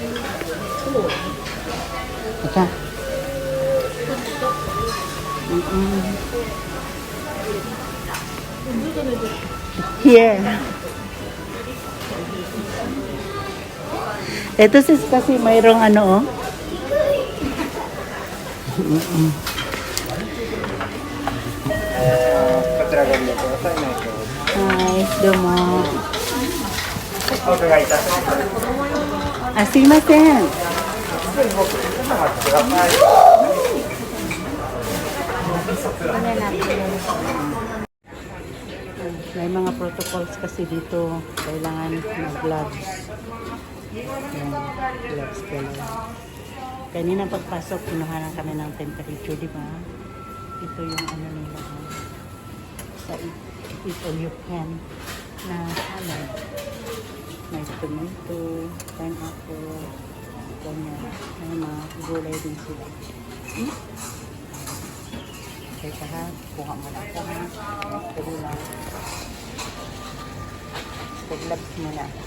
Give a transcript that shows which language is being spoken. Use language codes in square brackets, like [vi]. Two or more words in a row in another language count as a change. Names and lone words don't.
[tl] Ito. Here. Ito sis kasi mayroong ano, oh. [ja] Hi, domo. Sumimasen. [tl] May mga protocols kasi dito. Kailangan mag-gloves. Gloves pala. Kanina pagpasok, kinuha lang kami ng temperature, di ba? Ito yung ano nila. Sa [en] eat all you can [tl] na salad. May tomato, pineapple, ganyan. May mga gulay din sila. Teka ha, kuha mo lang ako ha. Pwede lang. Gloves muna.